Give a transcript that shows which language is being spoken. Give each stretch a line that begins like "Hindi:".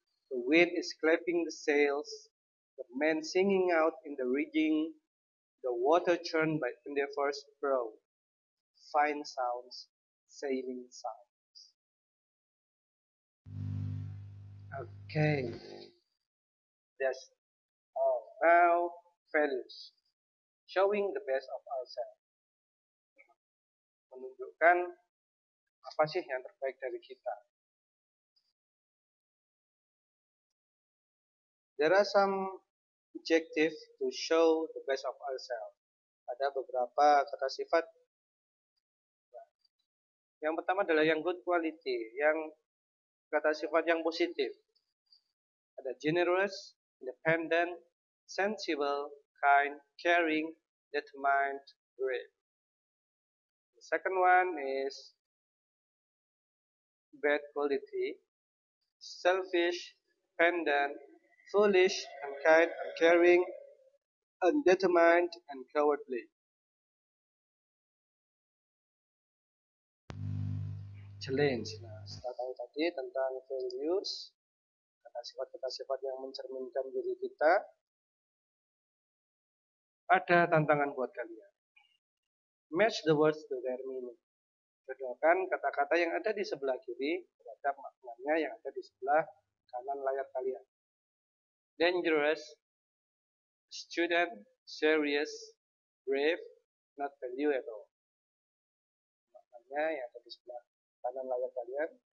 English: The wind is clapping the sails, the men singing out in the rigging, the water churned by Endeavour's prow. Fine sounds, sailing sounds. Okay, that's all. Now, values. Showing the best of ourselves.
Indonesian: Menunjukkan apa sih yang terbaik dari kita.
English: There are some objectives to show the best of ourselves.
Indonesian: Ada beberapa kata sifat. Yang pertama adalah yang
English: good quality,
Indonesian: yang kata sifat yang positif.
English: Ada generous, independent, sensible, kind, caring, determined, brave. The second one is bad quality, selfish, dependent, foolish, unkind, uncaring, undetermined, and cowardly. Challenge.
Indonesian: Nah, setelah tahu tadi tentang values, kata sifat yang mencerminkan diri kita, ada tantangan buat kalian.
English: Match the words to their meaning.
Indonesian: Jodohkan kata-kata yang ada di sebelah kiri terhadap maknanya yang ada di sebelah kanan layar kalian.
English: Dangerous, student, serious, brave, not valuable.
Indonesian: Maknanya yang ada di sebelah kanan layar kalian.